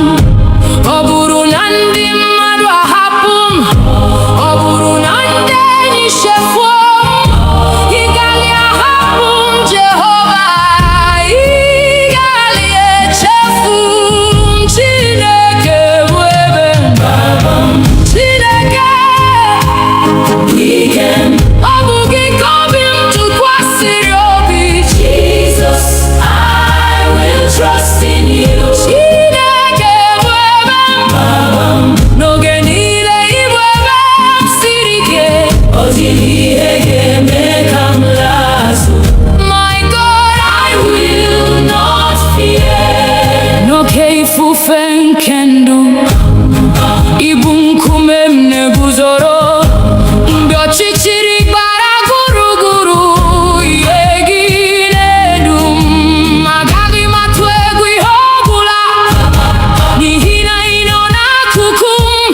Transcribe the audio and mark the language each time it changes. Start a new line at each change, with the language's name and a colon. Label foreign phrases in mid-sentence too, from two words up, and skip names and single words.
Igbo: Ọ bụrụ na ndị mmadụ ahapụ m, ọ bụrụ na ndị enyi chefuo m, ị gaghị ahapụ m, Jehova, ị gaghị echefu m. Chineke bụ ebe mgbaba m, Chineke ike m, ọ bụ gị ka obi m tụkwasịrị obi.
English: Jesus, I will trust in you.
Igbo: Chineke bụ ebe mgbaba m, n'oge niile ị bụ ebe m siri ike. Ọ dịghị ihe ga-eme ka m laa azụ.
English: My God, I will not fear.
Igbo: N'oke ifufe nke ndụ, ị bụ nkume m na-eguzoro. Mgbe ọchịchịrị gbara gburugburu, ihe gị na-edu m. Agaghị m atụ egwu ihe ọbụla, n'ihi na ị nọ n'akụkụ m.